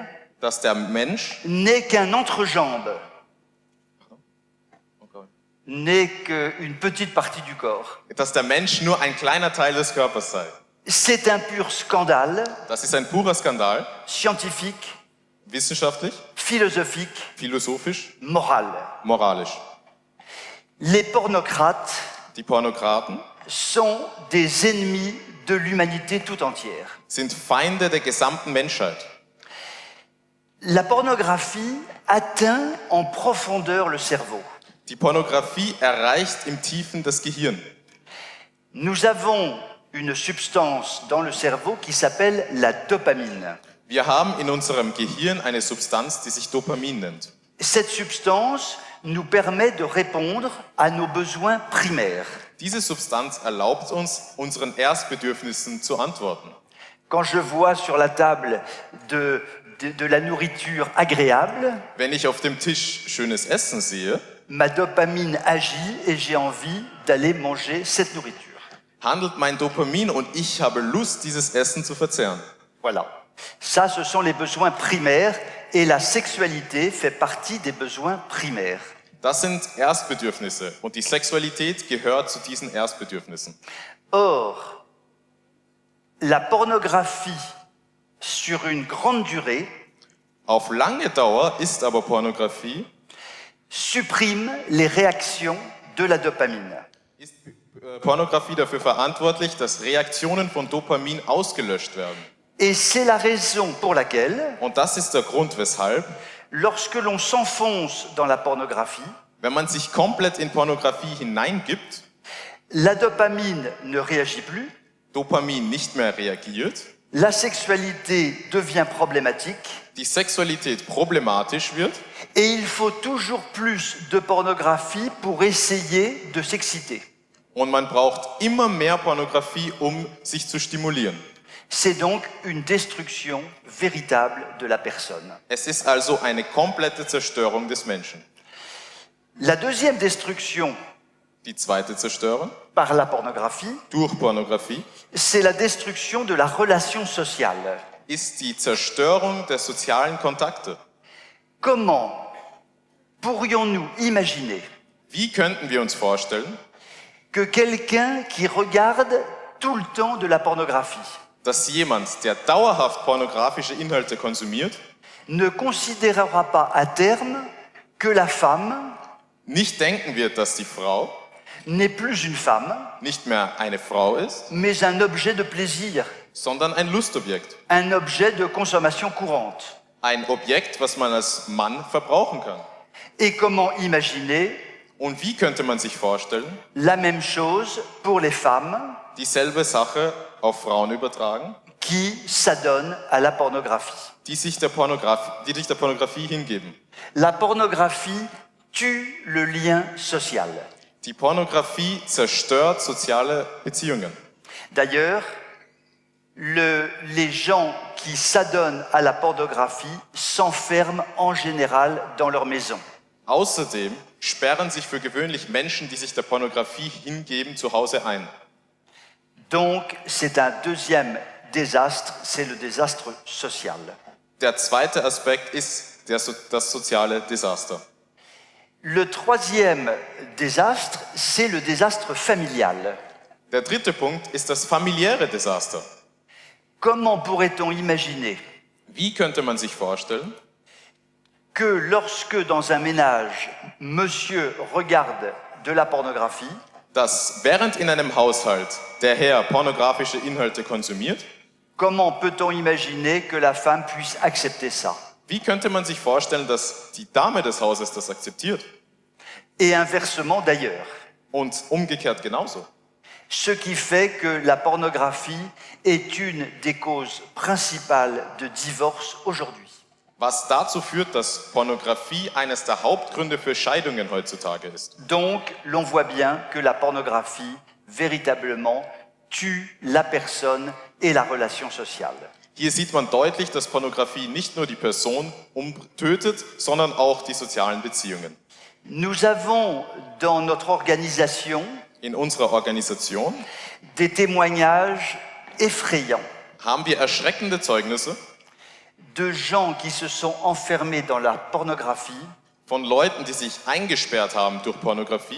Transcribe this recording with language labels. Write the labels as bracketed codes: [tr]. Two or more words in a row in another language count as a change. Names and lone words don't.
[de] dass der Mensch [fr] n'est qu'un entrejambe, n'est qu'une petite partie du corps. [de] nur ein kleiner Teil des Körpers sei. [fr] C'est un pur scandale [de] Das ist ein purer Skandal, [fr] scientifique, [de] wissenschaftlich, [fr] philosophique, [de] philosophisch, [fr] moral. [de] moralisch. [fr] Les pornocrates [de] Die Pornokraten [fr] sont des ennemis de l'humanité tout entière. [de] sind Feinde der gesamten Menschheit. [fr] La pornographie atteint en profondeur le cerveau. [de] Die Pornografie erreicht im Tiefen das Gehirn. [fr] Nous avons une substance dans le cerveau qui s'appelle la dopamine. [de] Wir haben in unserem Gehirn eine Substanz, die sich Dopamin nennt. [fr] Cette substance nous permet de répondre à nos besoins primaires. [de] Diese Substanz erlaubt uns, unseren Erstbedürfnissen zu antworten. [fr] Quand je vois sur la table de la nourriture agréable, [de] Wenn ich auf dem Tisch schönes Essen sehe, [fr] ma dopamine agit et j'ai envie d'aller manger cette nourriture. [de] handelt mein Dopamin und ich habe Lust, dieses Essen zu verzehren. [fr] Voilà. Ça, ce sont les besoins primaires et la sexualité fait partie des besoins primaires. [de] Das sind Erstbedürfnisse und die Sexualität gehört zu diesen Erstbedürfnissen. [fr] Or, la pornographie sur une grande durée [de] Auf lange Dauer ist aber Pornografie [fr] supprime les réactions de la dopamine. [de] ist Pornografie dafür verantwortlich, dass Reaktionen von Dopamin ausgelöscht werden. [fr] Et c'est la raison pour laquelle, [de] Und das ist der Grund, weshalb, [fr] lorsque l'on s'enfonce dans la pornographie, [de] wenn man sich komplett in Pornografie hineingibt, [fr] la dopamine ne réagit plus, [de] Dopamin nicht mehr reagiert, [fr] la sexualité devient problématique [de] die Sexualität problematisch wird [fr] et il faut toujours plus de pornographie pour essayer de s'exciter. [de] und man braucht immer mehr Pornografie, um sich zu stimulieren. [fr] C'est donc une destruction véritable de la personne. [de] Es ist also eine komplette Zerstörung des Menschen. [fr] La deuxième destruction [de] Die zweite Zerstörung [fr] par la pornographie, [de] durch Pornografie [fr] c'est la destruction de la relation sociale. [de] ist die Zerstörung der sozialen Kontakte. [fr] Comment pourrions-nous imaginer [de] Wie könnten wir uns vorstellen, [fr] que quelqu'un qui regarde tout le temps de la pornographie [de] dass jemand, der dauerhaft pornografische Inhalte konsumiert, [fr] ne considérera pas à terme que la femme [de] nicht denken wird, dass die Frau [fr] n'est plus une femme, [de] nicht mehr eine Frau ist, [fr] mais un objet de plaisir, [de] sondern ein Lustobjekt. [fr] un objet de consommation courante. [de] Ein Objekt, was man als Mann verbrauchen kann. [fr] Et comment imaginer [de] Und wie könnte man sich vorstellen, [fr] la même chose pour les femmes [de] dieselbe Sache auf Frauen übertragen, [fr] qui s'adonnent à la pornographie? [de] die sich der Pornografie hingeben? [fr] La pornographie tue le lien social. [de] Die Pornografie zerstört soziale Beziehungen. [fr] D'ailleurs, les gens qui s'adonnent à la pornographie s'enferment en général dans leur maison. [de] Außerdem sperren sich für gewöhnlich Menschen, die sich der Pornografie hingeben, zu Hause ein. [fr] Donc, c'est un deuxième désastre, c'est le désastre social. [de] Der zweite Aspekt ist das soziale Desaster. [fr] Le troisième désastre, c'est le désastre familial. [de] Der dritte Punkt ist das familiäre Desaster. [fr] Comment pourrait-on imaginer [de] Wie könnte man sich vorstellen, [fr] que lorsque dans un ménage, monsieur regarde de la pornographie, [de] dass während in einem Haushalt der Herr pornografische Inhalte konsumiert, [fr] comment peut-on imaginer que la femme puisse accepter ça? [de] wie könnte man sich vorstellen, dass die Dame des Hauses das akzeptiert? [fr] Et inversement d'ailleurs. [de] Und umgekehrt genauso. [fr] Ce qui fait que la pornographie est une des causes principales de divorce aujourd'hui. [de] Was dazu führt, dass Pornografie eines der Hauptgründe für Scheidungen heutzutage ist. [fr] Donc, l'on voit bien que la pornographie, véritablement, tue la personne et la relation sociale. [de] Hier sieht man deutlich, dass Pornografie nicht nur die Person tötet, sondern auch die sozialen Beziehungen. [fr] Nous avons dans notre organisation [de] In unserer Organisation [fr] des témoignages effrayants [de] haben wir erschreckende Zeugnisse [fr] de gens qui se sont enfermés dans la pornographie [de] von Leuten, die sich eingesperrt haben durch Pornografie